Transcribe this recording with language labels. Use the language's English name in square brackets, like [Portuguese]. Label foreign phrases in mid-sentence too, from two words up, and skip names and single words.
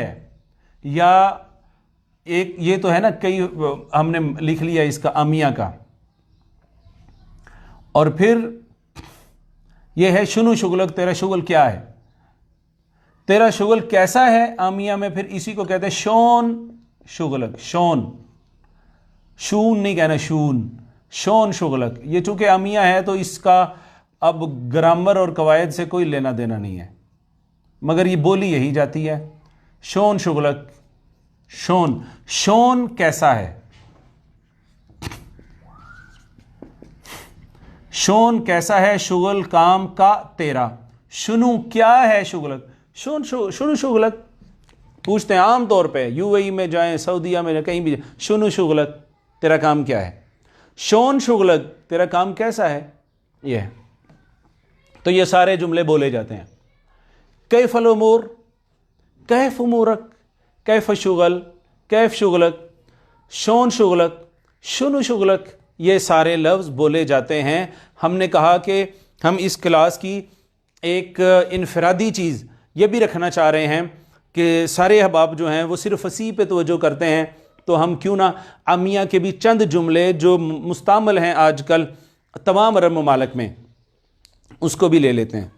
[Urdu] یا ایک یہ تو ہے نا، کئی ہم نے لکھ لیا اس کا امیہ کا، اور پھر یہ ہے [Arabic] شنو شغلک، [Urdu] تیرا شغل کیا ہے. تیرا شغل کیسا ہے امیہ میں پھر اسی کو کہتے ہیں [Arabic] شون شغلک. شون، شون [Urdu] نہیں کہنا، [Arabic] شون، شون شغلک. [Urdu] یہ چونکہ امیہ ہے تو اس کا اب گرامر اور قواعد سے کوئی لینا دینا نہیں ہے، مگر یہ بولی یہی جاتی ہے. [Arabic] شون شغلک، شون، شون [Urdu] کیسا ہے. شون کیسا ہے، شغل کام کا تیرا. [Arabic] شنو [Urdu] کیا ہے [Arabic] شغلک، شنو شغلک. [Urdu] پوچھتے ہیں عام طور پہ یو اے ای میں جائیں، سعودیہ میں کہیں بھی، [Arabic] شنو شغلک، [Urdu] تیرا کام کیا ہے؟ [Arabic] شون شغلک، [Urdu] تیرا کام کیسا ہے؟ یہ ہے۔ تو یہ سارے جملے بولے جاتے ہیں۔ [Arabic] کیف الامور، کیف امورک، کیف شغل، کیف شغلک، شون شغلک، شنو شغلک، [Urdu] یہ سارے لفظ بولے جاتے ہیں۔ ہم نے کہا کہ ہم اس کلاس کی ایک انفرادی چیز یہ بھی رکھنا چاہ رہے ہیں کہ سارے احباب جو ہیں وہ صرف فصیح پہ توجہ کرتے ہیں، تو ہم کیوں نہ عامیہ کے بھی چند جملے جو مستعمل ہیں آج کل تمام عرب ممالک میں، اس کو بھی لے لیتے ہیں۔